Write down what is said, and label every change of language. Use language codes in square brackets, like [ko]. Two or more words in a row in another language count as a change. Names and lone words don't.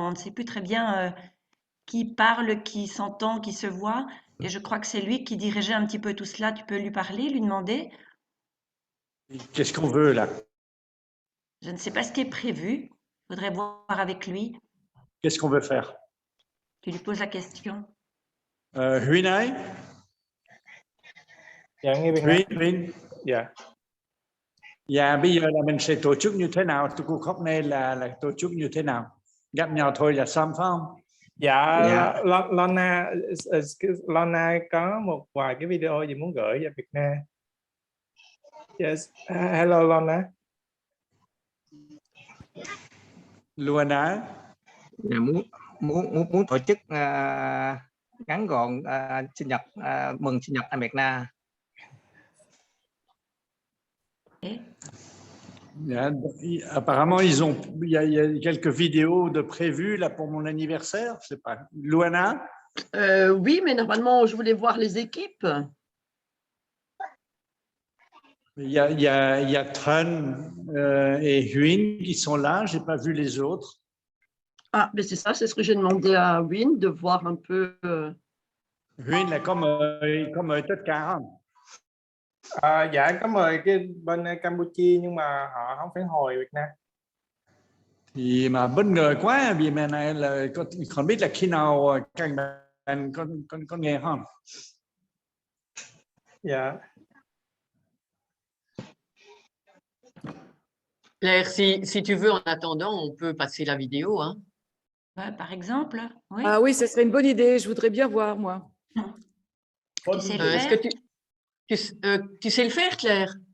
[fr] On ne sait plus très bien qui parle, qui s'entend, qui se voit. Et je crois que c'est lui qui dirigeait un petit peu tout cela. Tu peux lui parler, lui demander? Qu'est-ce qu'on veut là? Je ne sais pas ce qui est prévu. Il faudrait voir avec lui. Qu'est-ce qu'on veut faire? Tu lui poses la question. [vi] Huynh ơi? Dạ nghe Việt Nam. Huynh. Dạ. Dạ bây giờ là mình sẽ tổ chức như thế nào? Cuộc họp này là tổ chức như thế nào? Gặp nhau thôi là xong phải không? Dạ, Dạ. Lona có một vài cái video gì muốn gửi cho Việt Nam. [en] Yes. Hello Lona. Luana. [vi] Dạ, muốn tổ chức ngắn gọn sinh nhật mừng sinh nhật anh Việt Nam. [fr] Yeah, apparemment, il y a quelques vidéos de prévues là pour mon anniversaire. Je sais pas. Luana? Oui, mais normalement, je voulais voir les équipes. Il y a Trun et Huynh qui sont là. J'ai pas vu les autres. Ah, mais c'est ça, c'est ce que j'ai demandé à Win, de voir un peu. [vi] Huynh là có mời tất cả không? Dạ có mời cái bên Campuchia nhưng mà họ không phản hồi Việt Nam. Thì mà bất ngờ quá vì mà này là còn biết là khi nào các bạn con nghe không? Dạ. [fr] Claire, si tu veux, en attendant, on peut passer la vidéo. Hein. Ouais, par exemple, oui. Ah oui, ce serait une bonne idée. Je voudrais bien voir, moi. Tu sais le Est-ce faire? que tu sais le faire, Claire?